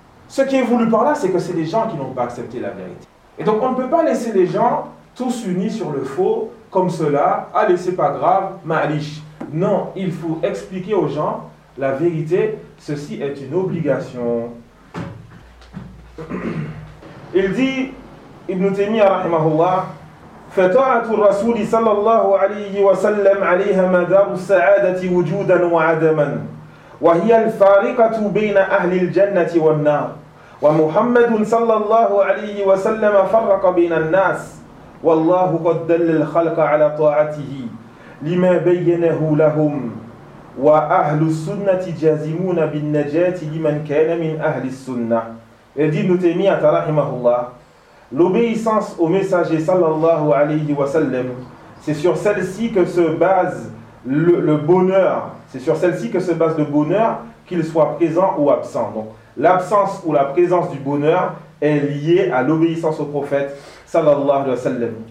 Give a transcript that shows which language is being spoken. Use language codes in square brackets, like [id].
[fr] Ce qui est voulu par là, c'est que c'est les gens qui n'ont pas accepté la vérité. Et donc, on ne peut pas laisser les gens tous unis sur le faux, comme cela, « Allez, c'est pas grave, [ar] ma'alish ». [fr] Non, il faut expliquer aux gens la vérité, ceci est une obligation. Il dit, Ibn Taymiyyah, rahimahullah, [ar] « Fata'atu al-Rasuli sallallahu alayhi wa sallam alayha madaru sa'adati wujudan wa adaman, wa hiya al-fariqatu bayna ahli al-jannati wa al-nar. » ومحمد صلى الله عليه وسلم فرق بين الناس والله قد دل الخلق على طاعته لما بينه لهم وأهل السنة جازمون بالنجاة لمن كان من أهل السنة. [fr] Et dit Ibn Taymiyyah [ar] رحمه الله, [fr] l'obéissance au messager [ar] صلى الله عليه وسلم, [fr] c'est sur celle-ci que se base le bonheur, c'est sur celle-ci que se base le bonheur, qu'il soit présent ou absent. Donc, l'absence ou la présence du bonheur est liée à l'obéissance au prophète [ar] sallallahu alayhi wa sallam.